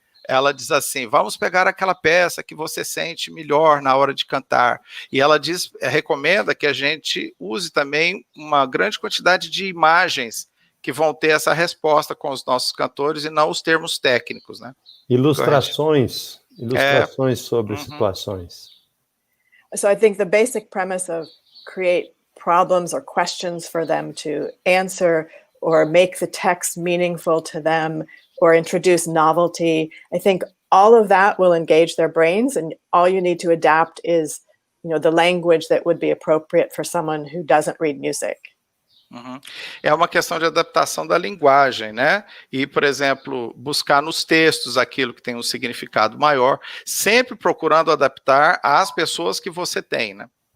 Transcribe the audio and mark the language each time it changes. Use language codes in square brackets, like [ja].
[pt] Ela diz assim, vamos pegar aquela peça que você sente melhor na hora de cantar. E ela recomenda que a gente use também uma grande quantidade de imagens que vão ter essa resposta com os nossos cantores e não os termos técnicos, né? Ilustrações sobre situações. [en] So I think the basic premise of create problems or questions for them to answer or make the text meaningful to them or introduce novelty, I think all of that will engage their brains, and all you need to adapt is, the language that would be appropriate for someone who doesn't read music. [pt] É uma questão de adaptação da linguagem, né? E, por exemplo, buscar nos textos aquilo que tem um significado maior, sempre procurando adaptar às pessoas que você tem, né?